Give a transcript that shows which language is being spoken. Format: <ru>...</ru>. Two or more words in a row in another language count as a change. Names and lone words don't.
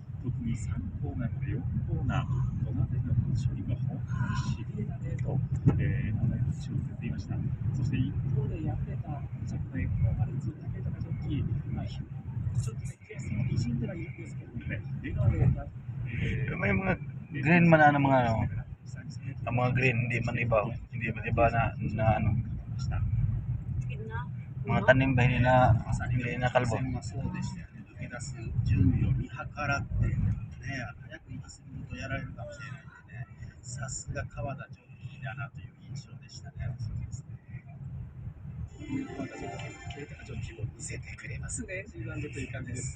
<ja>特に3コーナーから4コーナー、この辺りのポジショニングが本当にしびれだねと、名前拍手を送っていました。そして一方で敗れた昨年、このマルツ、武豊ジョッキー、ちょっとね、悔しさがにじんではいるんですけどもね、笑顔で、</ja> <tl>may mga green man na mga ano, ang mga green hindi man iba na ano, mga tanim ba hindi na kalbo.</tl> <ja>順位を見計らってね、早く行き過ぎるとやられるかもしれないんでね、さすが川田ジョッキーだなという印象でしたね。川田ジョッキー、ケイタジョッキーも見せてくれますね、G1 でという感じです。</ja>